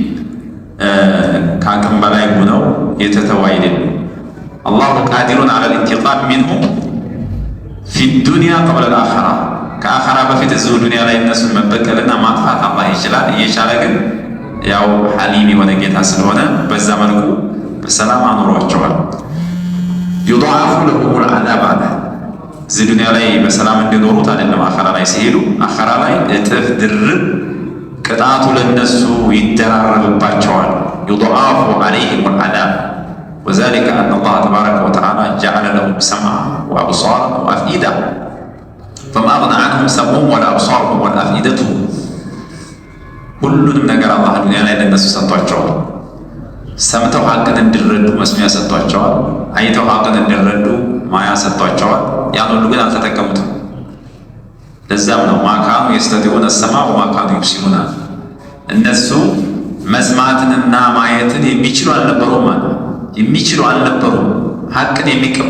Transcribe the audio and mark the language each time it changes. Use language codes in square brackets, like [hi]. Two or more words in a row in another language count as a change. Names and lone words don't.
[am] ከአቅም በላይ ሆነው የተተው አይደለም። [ar] الله قادر على الانتقام منه في الدنيا قبل الآخرة [am] ከአኸራ በፊት እዚሁ ዱንያ ላይ እነሱን መበቀልና ማጥፋት አላህ ይችላል። እየቻለ ግን ያው ሐሊም የሆነ ጌታ ስለሆነ በዛ መልኩ በሰላም አኑሯቸዋል። [ar] ዩضاعف لهم العذاب [am] አለ እዚህ ዱንያ ላይ በሰላም እንዲኖሩት አይደለም አኸራ ላይ ሲሄዱ አኸራ ላይ እጥፍ ድርብ ቅጣቱ ለነሱ ይደራረብባቸዋል። [ar] يضاعف عليهم العذاب وذلك أن الله تبارك وتعالى جعل لهم سمعا وأبصارا وأفئدة فما أغنى عنهم سمعهم ولا أبصارهم ولا أفئدتهم [am] ሁሉንም ነገር አላህ ዱንያ ላይ ለነሱ ሰጥቷቸዋል። ሰምተው ሐቅን እንዲረዱ መስሚያ ሰጥቷቸዋል። አይተው ሐቅን እንዲረዱ ማያ ሰጥቷቸዋል። ያን ሁሉ ግን አልተጠቀሙትም። ለዛም ነው [ar] ما كانوا يستطيعون السمع وما كانوا يبصرون [am] እነሱ መስማትንና ማየትን የሚችሉ አልነበሩም ማለት የሚችሉ አልነበሩም። ሐቅን የሚቀበሉ